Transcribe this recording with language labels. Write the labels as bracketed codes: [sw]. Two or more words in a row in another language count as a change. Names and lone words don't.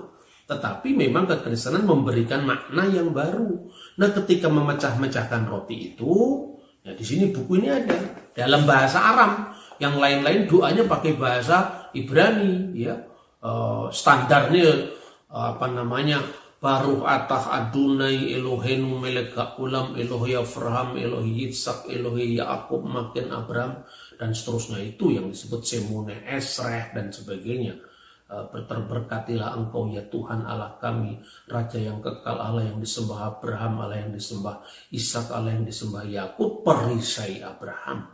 [id] Tetapi memang kekristenan memberikan makna yang baru. Nah, ketika memecah-mecahkan roti itu, ya di sini buku ini ada dalam bahasa Aram. Yang lain-lain doanya pakai bahasa Ibrani, ya. Standarnya [he] ברוך אתה אדוני אלוהינו מלך העולם אלוהי אברהם אלוהי יצחק אלוהי יעקב [id] makin Abraham, dan seterusnya, itu yang disebut Semone Esreh dan sebagainya. Terberkatilah engkau ya Tuhan Allah kami, Raja yang kekal, Allah yang disembah Abraham, Allah yang disembah Ishak, Allah yang disembah Yakub, perisai Abraham.